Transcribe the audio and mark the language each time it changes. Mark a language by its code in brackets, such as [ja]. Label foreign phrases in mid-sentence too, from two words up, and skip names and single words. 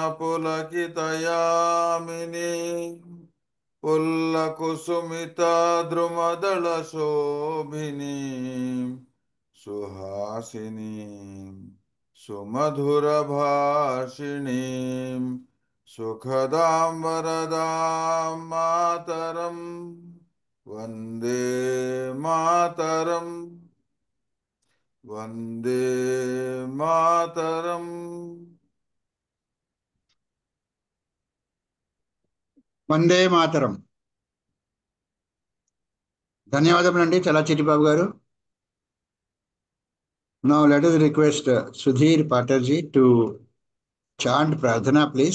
[sa] पुलकितयामिनी पुल्लकुसुमिता द्रुमदलशोभिनी सुहासिनी सुमधुरभाषिणी सुखदां वरदां मातरं वन्दे मातरम् वन्दे मातरम्. వందే మాతరం. [te] ధన్యవాదములండి చలా చిట్టిబాబు గారు. [en] Now let us request Sudhir Patarji to chant Pradhana, please.